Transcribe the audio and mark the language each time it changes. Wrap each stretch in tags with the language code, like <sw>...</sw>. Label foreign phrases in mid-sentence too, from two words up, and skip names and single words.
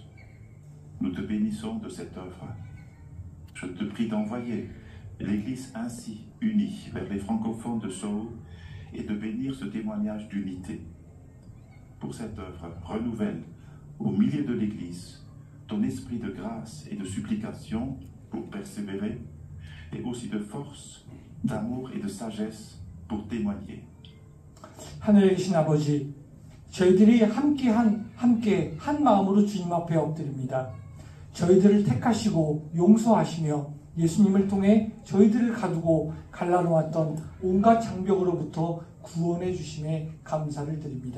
<fr>Nous te bénissons de cette œuvre. Je te prie d'envoyer l'Église ainsi unie vers les francophones de Seoul et de bénir ce témoignage d'unité. Pour cette œuvre, renouvelle au milieu de l'Église ton esprit de grâce et de supplication pour persévérer et aussi de force, d'amour et de sagesse pour témoigner.</fr> <ko>하늘에 계신 아버지, 저희들이 함께 한 마음으로 주님 앞에 엎드립니다. 저희들을 택하시고 용서하시며 예수님을 통해 저희들을 가두고 갈라놓았던 온갖 장벽으로부터 구원해 주심에 감사를 드립니다.</ko>